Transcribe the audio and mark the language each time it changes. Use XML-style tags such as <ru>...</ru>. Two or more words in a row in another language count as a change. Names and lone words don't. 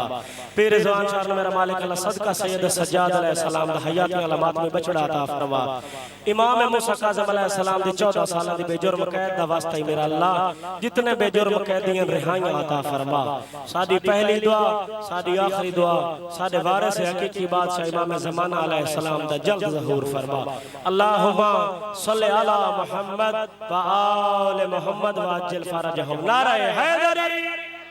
<pa>پیر رضوان شاہ میرا مالک اللہ صدقہ سید سجاد علیہ السلام دا حیاتی علامت میں بچڑا عطا فرما امام موسیٰ کاظم علیہ السلام دی 14 سال دی بے جرم قید دا واسطہ میرا اللہ جتنے بے جرم قیدیاں رہائیاں عطا فرما ساڈی پہلی دعا ساڈی آخری دعا ساڈے وارث حقیقی بادشاہ امام زمانہ علیہ السلام دا جلد ظہور فرما</pa> <ar>اللهم صل على محمد وآل محمد وعجل فرجهم</ar> <pa>نعرۂ حیدری.</pa>